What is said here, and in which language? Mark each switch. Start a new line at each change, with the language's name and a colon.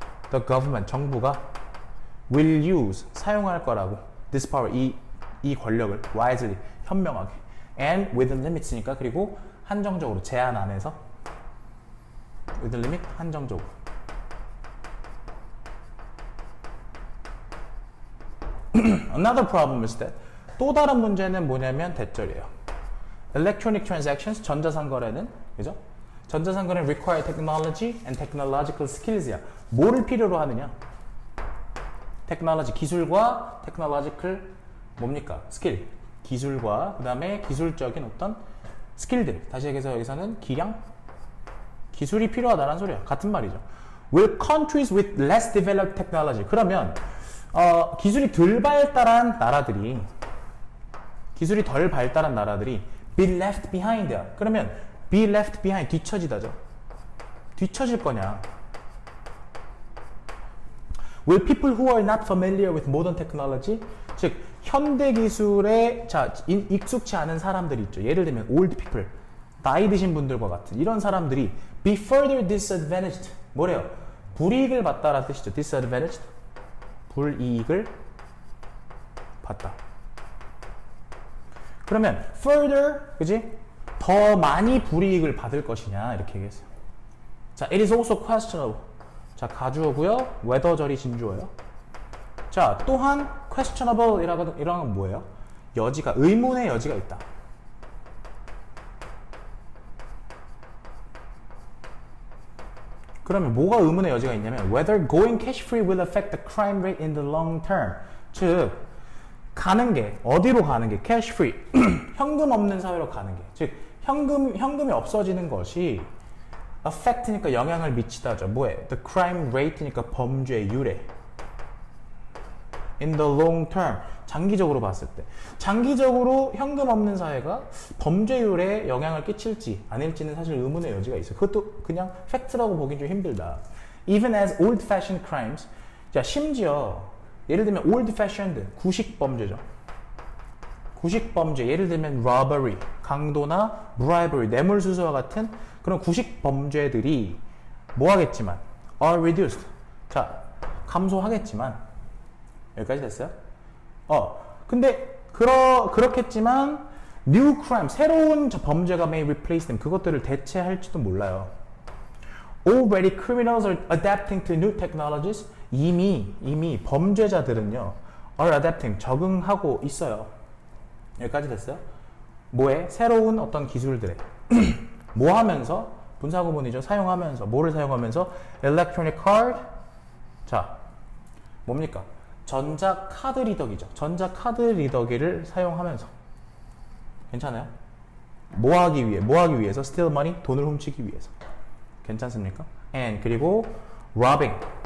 English: The government, 정부가 will use,
Korean: 사용할 거라고
English: this power,
Korean: 이 권력을
English: wisely, 현명하게 and within limits니까,
Korean: 그리고 한정적으로, 제한 안에서
English: within limit, 한정적으로. Another problem is that,
Korean: 또 다른 문제는 뭐냐면 대절이에요. Electronic transactions, 전자상거래는, 그죠? 전자상거래는
English: require technology and technological skills야.
Korean: 뭐를 필요로 하느냐? 테크놀로지, 기술과 technological, 뭡니까? 스킬, 기술과 그 다음에 기술적인 어떤 스킬들. 다시 얘기해서 여기서는 기량, 기술이 필요하다는 소리야. 같은 말이죠.
English: Will countries with less developed technology,
Korean: 그러면 기술이 덜 발달한 나라들이, 기술이 덜 발달한 나라들이
English: be left behind
Korean: 야. 그러면 be left behind, 뒤처지다죠. 뒤처질 거냐?
English: Will people who are not familiar with modern technology,
Korean: 즉 현대 기술에 익숙치 않은 사람들이 있죠. 예를 들면
English: old people,
Korean: 나이 드신 분들과 같은 이런 사람들이
English: be further disadvantaged,
Korean: 뭐래요? 불이익을 받다라는 뜻이죠. disadvantaged, 불이익을 받다. 그러면 further, 그지? 더 많이 불이익을 받을 것이냐 이렇게 얘기했어요.
English: 자, it is also questionable.
Korean: 자, 가주어고요. whether절이 진주어예요. 자, 또한 questionable 이라는 건 뭐예요? 여지가, 의문의 여지가 있다. 그러면 뭐가 의문의 여지가 있냐면
English: whether going cash free will affect the crime rate in the long term.
Korean: 즉 가는 게, 어디로 가는 게 cash free, 현금 없는 사회로 가는 게, 즉 현금이 없어지는 것이 affect니까 영향을 미치다죠. 뭐에?
English: The crime rate니까
Korean: 범죄율에.
English: In the long term,
Korean: 장기적으로 봤을 때. 장기적으로 현금 없는 사회가 범죄율에 영향을 끼칠지 아닐지는 사실 의문의 여지가 있어요. 그것도 그냥 팩트라고 보긴 좀 힘들다.
English: Even as old-fashioned crimes,
Korean: 자, 심지어 예를 들면 old-fashioned, 구식 범죄죠. 구식 범죄, 예를 들면 robbery, 강도나 bribery, 뇌물수수와 같은 그런 구식 범죄들이 뭐 하겠지만
English: are reduced.
Korean: 자, 감소하겠지만, 여기까지 됐어요? 근데 그렇겠지만 new crime, 새로운 범죄가
English: may replace them,
Korean: 그것들을 대체할지도 몰라요.
English: Already criminals are adapting to new technologies.
Korean: 이미 범죄자들은요
English: are adapting,
Korean: 적응하고 있어요. 여기까지 됐어요? 뭐에? 새로운 어떤 기술들에 뭐 하면서? 분사구문이죠. 사용하면서. 뭐를 사용하면서? electronic card. 자, 뭡니까? 전자 카드 리더기죠. 전자 카드 리더기를 사용하면서. 괜찮아요? 뭐 하기 위해서?
English: steal money,
Korean: 돈을 훔치기 위해서. 괜찮습니까?
English: and,
Korean: 그리고
English: robbing.